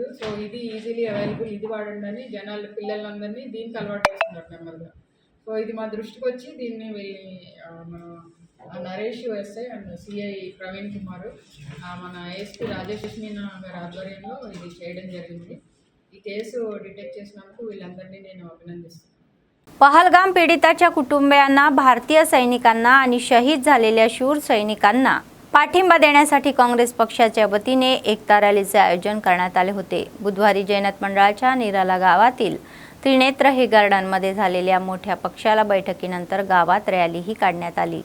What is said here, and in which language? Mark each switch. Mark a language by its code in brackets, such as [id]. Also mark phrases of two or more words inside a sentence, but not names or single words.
[te] సో ఇది [en] easily available, [te] ఇది వాడండి అని జనాలు పిల్లలందరినీ దీనికి అలవాటు చేస్తున్నారు నెమ్మదిగా। సో ఇది మా దృష్టికి వచ్చి దీన్ని మన నరేష్ [en] SI and CI [te] ప్రవీణ్ కుమార్, మన ఏఎస్పీ రాజేష్ మీనా గారి ఆధ్వర్యంలో ఇది చేయడం జరిగింది। ఈ కేసు డిటెక్ట్ చేసినందుకు వీళ్ళందరినీ నేను అభినందిస్తున్నాను। [mr] पहलगाम पीडिताच्या कुटुंबियांना, भारतीय सैनिकांना आणि शहीद झालेल्या शूर सैनिकांना पाठिंबा देण्यासाठी काँग्रेस पक्षाच्या वतीने एकता रॅलीचे आयोजन करण्यात आले होते। बुधवारी जैनत मंडळाच्या निराला गावातील त्रिनेत्र हे गार्डनमध्ये झालेल्या मोठ्या पक्षाला बैठकीनंतर गावात रॅलीही काढण्यात आली।